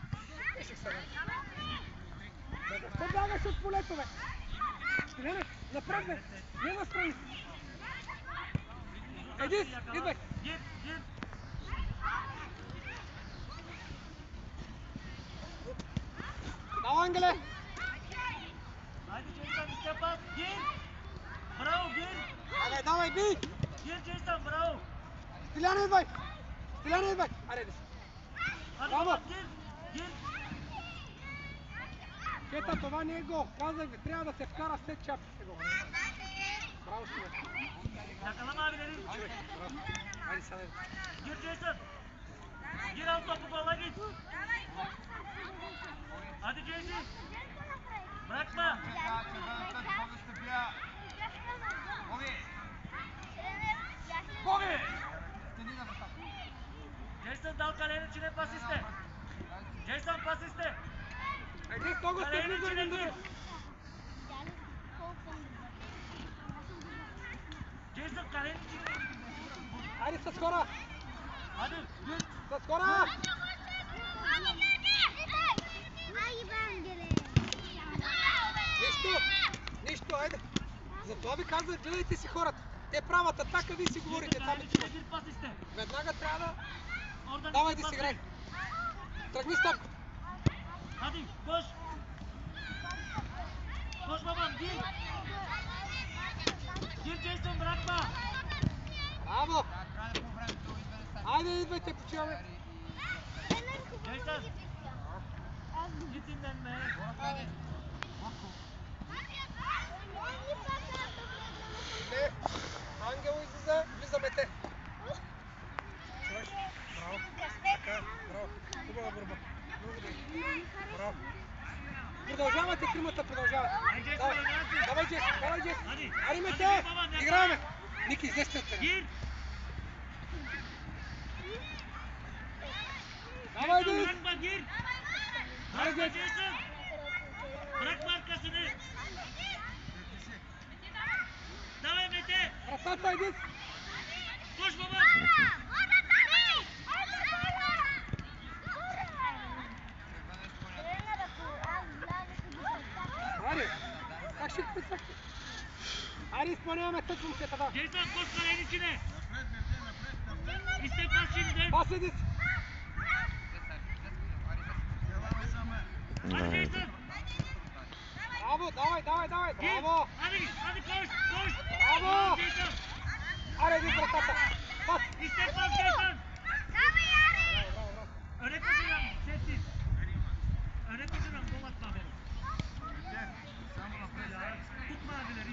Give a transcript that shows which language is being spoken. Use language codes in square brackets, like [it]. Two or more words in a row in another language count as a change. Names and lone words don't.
[bg] Защо бягаш от полето, бе? Стиляне, напред, бе. Не настрани. Едис, идвай. Давай, Ангеле. [tr] Haydi Jason [en] step up. [tr] Gir. Bravo gir. [bg] Давай, би. [tr] Gir Jason bravo. [bg] Стиляне, идвай. Аре, Едис. [tr] Hadi Bravo. baba gir. [bg] Кета, това не е гол. Казах ви, трябва да се вкара след чапките гол. Браво, Стиляне. [tr] Yakala mavileri. [bg] Браво. Айде, сега. [tr] Gir Jason. Gir al topu bala git. Hadi Jason. Bırakma. Bogi. Jason Jason dal kalenin içine pas iste. Jason pas iste. [bg] Айде, много сте [tr] Kalenin [bg] близо [tr] içine [bg] един до [tr] gir. [bg] друг. [tr] Jason kalenin içine. [bg] Айде с хора! [tr] Hadi gir. [bg] С хора! Нищо! Нищо, айде! Затова ви казвам, гледайте си хората. Те правят атака, вие си говорите там. [tr] Kalenin içine gir pas iste. [bg] Веднага трябва да... [tr] Oradan [bg] Давай [tr] gir [bg] да [tr] pas [bg] си играй. [tr] iste. [bg] Тръгни стоп! [tr] Hadi koş. Koş babam gir. Gir Jason bırakma. [bg] Браво! Айде, идвайте, почиваме! [tr] Jason git dinlenme. [bg] Не! Ангел излиза, влизаме те! Чуваш? Браво! Така, браво! Хубава борба! Много добре! Браво! Продължавате, тримата продължават! Давай, давай, Джес! Давай, Джес! Айде, ме те! Играеме! Ники, излезте от терена! [tr] Gir. [bg] Давай, Jason Джес! [tr] bırakma gir. Haydi. Bırakma Jason. Bırakma arkasını. [bg] Давай Mete. Красавца, иди! [tr] Koş babam. [bg] Айде! Как ще прицакте? Айде, изпълняваме тък момчета, да! [tr] Jason koş kalenin içine. İste pas şimdi. [bg] Пас, иди! [tr] Hadi Jason. [bg] Браво, давай, давай, давай! [tr] Gir. [bg] Браво! [tr] Hadi koş koş. Bravo. Jason. [bg] Айде, иди вратата! Пас! [tr] İste pas Jason. Öne koşuyorum. Sessiz. Öne koşuyorum. Gol atma beni. Tutma abileri.